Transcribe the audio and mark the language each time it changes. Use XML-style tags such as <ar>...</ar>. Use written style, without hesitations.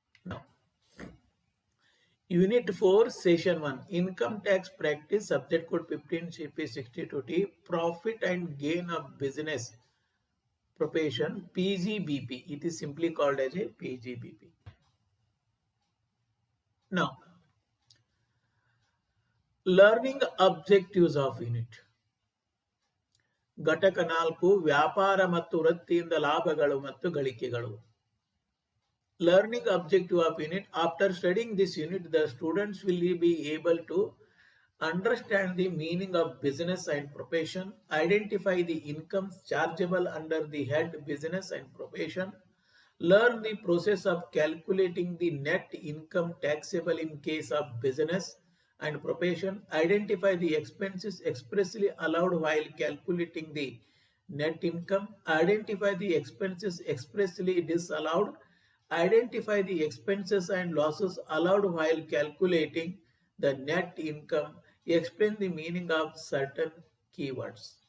<en>Now, Unit 4, Session 1, Income Tax Practice, Subject Code 15 CP 62T, Profit and Gain of Business Profession, PGBP. It is simply called as a PGBP. Now, learning objectives of unit.</en> <kn>ಘಟಕ 4 ವ್ಯಾಪಾರ ಮತ್ತು ವೃತ್ತಿಯಿಂದ ಲಾಭಗಳು ಮತ್ತು ಗಳಿಕೆಗಳು.</kn> <en>Learning objective of unit. After studying this unit, the students will be able to understand the meaning of business and profession, identify the incomes chargeable under the head business and profession, learn the process of calculating the net income taxable in case of business and profession, identify the expenses expressly allowed while calculating the net income, identify the expenses expressly disallowed, identify the expenses and losses allowed while calculating the net income, explain the meaning of certain keywords.</en>